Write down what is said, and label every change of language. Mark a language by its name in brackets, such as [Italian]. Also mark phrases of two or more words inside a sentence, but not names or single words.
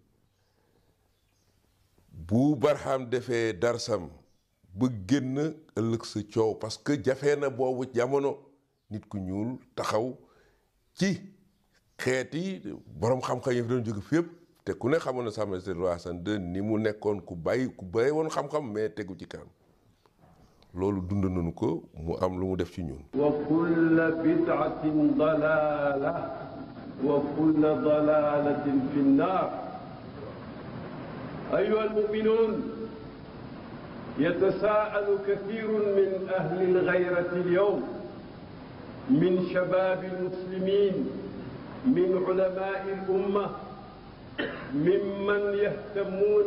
[Wolof] bu Barham defee darsam ba génn ëllëg sa coow [French] parce que [Wolof] jafe na boobu jamono nit ku ñuul taxaw ci xeeti borom xam-xam yi fi doon jóge fépp te ku ne xamoon na [French] Sa Majesté roi [Wolof] Hassan II ni mu nekkoon ku bàyyi woon xam-xam mais tegu ci kanam loolu dund nañu ko mu am lu mu def ci ñun. [Arabic] وكل بدعة ضلالة وكل ضلالة في النار. أيها المؤمنون يتساءل كثير من أهل الغيرة اليوم من شباب المسلمين من علماء الأمة ممن يهتمون